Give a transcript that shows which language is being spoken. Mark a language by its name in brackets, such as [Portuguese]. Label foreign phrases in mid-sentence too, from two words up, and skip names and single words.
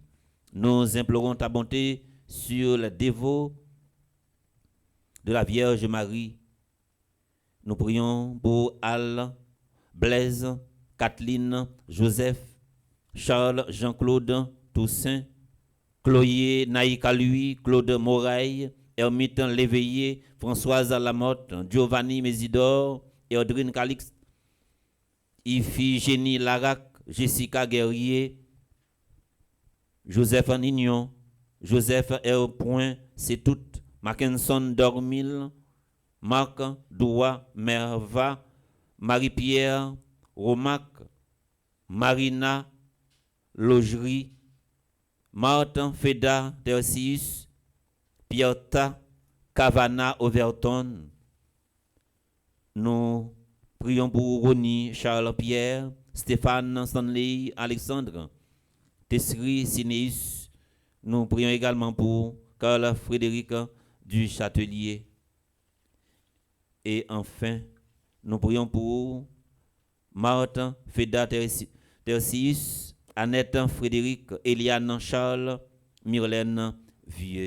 [French] Nous implorons ta bonté sur les dévots de la Vierge Marie. Nous prions pour Al, Blaise, Kathleen, Joseph, Charles, Jean-Claude, Toussaint, Chloé, Naïka Lui, Claude Moraille, Hermite Léveillé, Françoise Lamotte, Giovanni Mésidor, Audrine Calix, Iphigénie Larac, Jessica Guerrier, Joseph Nignon, Joseph R. Point, c'est tout, Mackinson Dormil, Marc Doua Merva, Marie-Pierre Romac, Marina Logerie, Martin Feda Tercius, Pierta Cavana Overton. Nous prions pour Ronnie Charles Pierre, Stéphane Stanley, Alexandre, Tessri Sinéus. Nous prions également pour Carl Frédéric du Châtelier. Et enfin, nous prions pour Martin Feda Tercius, Annette Frédéric, Eliane Charles, Myrlène Vieux.